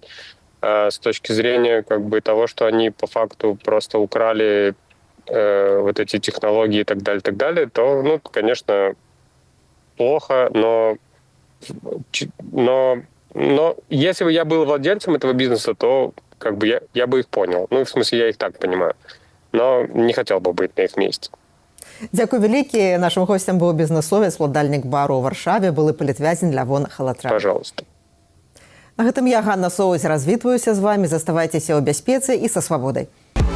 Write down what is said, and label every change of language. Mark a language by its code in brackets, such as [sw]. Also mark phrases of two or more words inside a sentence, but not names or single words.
[ru] А с точки зрения как бы того, что они по факту просто украли вот эти технологии и так далее, то, ну, конечно, плохо, но если бы я был владельцем этого бизнеса, то как бы я бы их понял. Ну, в смысле, я их так понимаю. Но не хотел бы быть на их месте. [be] Дзякуй вялікі. Нашим гостем быў бізнесовец, уладальнік бару ў Варшаве, былы палітвязень Лявон Халатран. [ru] Пожалуйста. [be] На гэтым я, Ганна Соусь, развітваюся з вами. Заставайцеся ў бяспецы і са свабодай.